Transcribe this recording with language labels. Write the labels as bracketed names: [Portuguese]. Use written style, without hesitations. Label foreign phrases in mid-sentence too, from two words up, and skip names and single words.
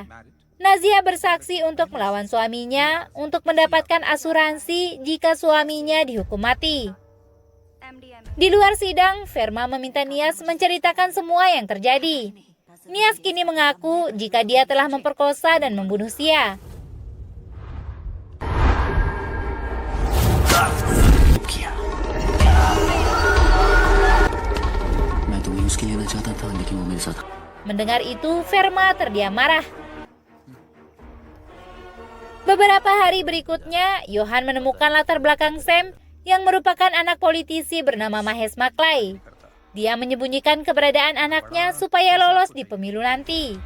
[Indonesian] Nazia bersaksi untuk melawan suaminya untuk mendapatkan asuransi jika suaminya dihukum mati. Di luar sidang, Verma meminta Nias menceritakan semua yang terjadi. Nias kini mengaku jika dia telah memperkosa dan membunuh Sia. [Hindi] किया मैं तुम्हें उसके लिए [Indonesian] Mendengar itu, Verma terdiam marah. Beberapa hari berikutnya, Johan menemukan latar belakang Sam yang merupakan anak politisi bernama Mahesh Maklay. Dia menyembunyikan keberadaan anaknya supaya lolos di pemilu nanti.